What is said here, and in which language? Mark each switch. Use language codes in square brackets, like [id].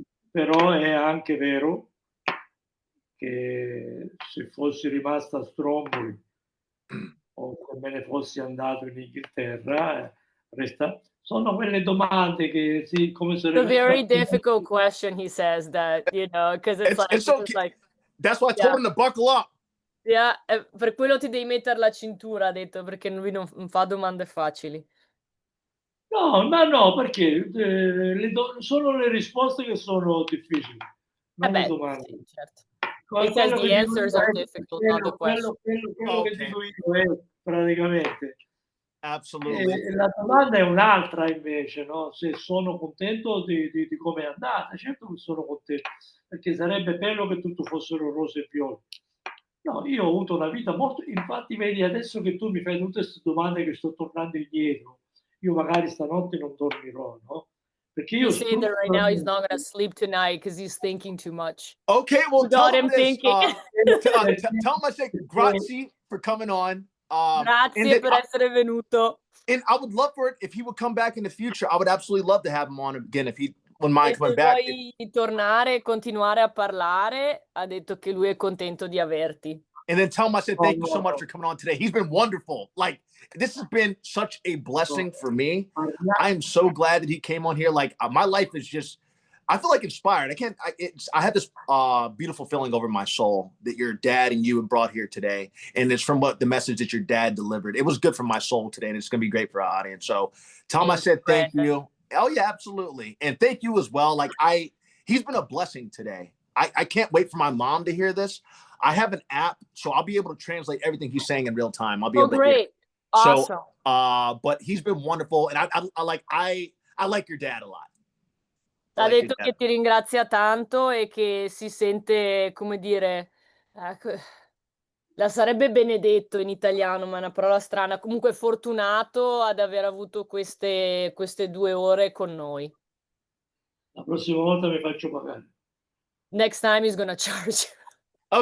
[it] Però è anche vero che se fossi rimasta a Stromboli o se me ne fossi andato in Inghilterra, sono quelle domande che come se... [en] It's a very difficult question, he says, that, because it's okay. That's why I told him to buckle up. [it] Yeah, per quello ti devi mettere la cintura, ha detto, perché lui non fa domande facili. No, perché sono le risposte che sono difficili. Non le domande. Sì, certo. [en] He says the answers are difficult, not the question. [it] Quello che dico io è praticamente [en] Absolutely. [it] E la domanda è un'altra invece, no? Se sono contento di come è andata. Certo che sono contento, perché sarebbe bello che tutto fossero rose e fiori. No, io ho avuto una vita molto... Infatti, vedi, adesso che tu mi fai tutte queste domande che sto tornando indietro, io magari stanotte non dormirò, no? Perché io [en] He's saying that right now he's not gonna sleep tonight because he's thinking too much. Okay, well, You got him thinking. tell him I say grazie for coming on. [it] Grazie per essere venuto. [en] And I would love for it if he would come back in the future. I would absolutely love to have him on again if he wouldn't mind coming back. Se vuoi tornare e continuare a parlare, ha detto che lui è contento di averti. And then tell him I said thank you so much for coming on today. He's been wonderful. Like, this has been such a blessing for me. I am so glad that he came on here. Like, my life is just, I feel like inspired. I have this beautiful feeling over my soul that your dad and you have brought here today. And it's from the message that your dad delivered. It was good for my soul today, and it's going to be great for our audience. So tell him I said thank you. Oh yeah, absolutely. And thank you as well. Like, he's been a blessing today. I can't wait for my mom to hear this. I have an app, so I'll be able to translate everything he's saying in real time. I'll be able to great. Awesome. So, but he's been wonderful, and I like your dad a lot. [it] Ha detto che ti ringrazia tanto e che si sente, come dire, la sarebbe benedetto in italiano, ma è una parola strana. Comunque fortunato ad aver avuto queste 2 ore con noi. La prossima volta mi faccio pagare. [en] Next time he's gonna charge you.